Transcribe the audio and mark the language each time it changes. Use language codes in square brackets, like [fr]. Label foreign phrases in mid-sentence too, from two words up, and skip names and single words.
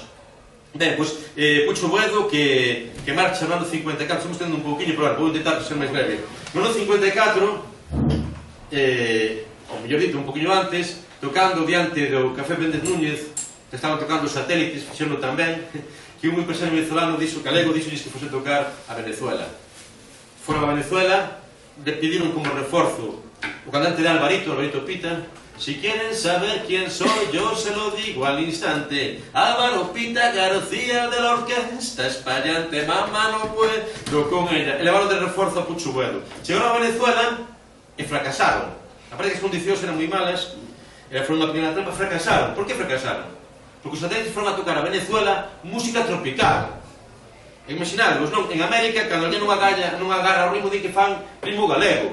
[gl] Ben, pois, Pucho Boedo que marcha no ano 54, estamos tendo un pouquinho, pero vou intentar ser máis breve. No ano 54, ou mellor dito, un pouquinho antes, tocando diante do Café Méndez Núñez, que estaban tocando os satélites, fixeron tamén, que un empresario venezolano dixo, galego, dixolles que fose tocar a Venezuela. Foron a Venezuela, [es] le pidieron [gl] como reforzo o cantante de Alvarito Pita. [es] Si quieren saber quién soy, yo se lo digo al instante. Álvaro Pita García de la orquesta espallante, mamá no puedo con ella. Elevaron de refuerzo a Pucho Boedo. [gl] Chegaron a Venezuela e fracasaron. Aparte que as condicións eran moi malas, foron unha pequena trampa, fracasaron. Por que fracasaron? Porque os satélites foron a tocar a Venezuela música tropical. Imaginadvos, non? En América, cando alguén non agarra o ritmo, di que fan ritmo galego.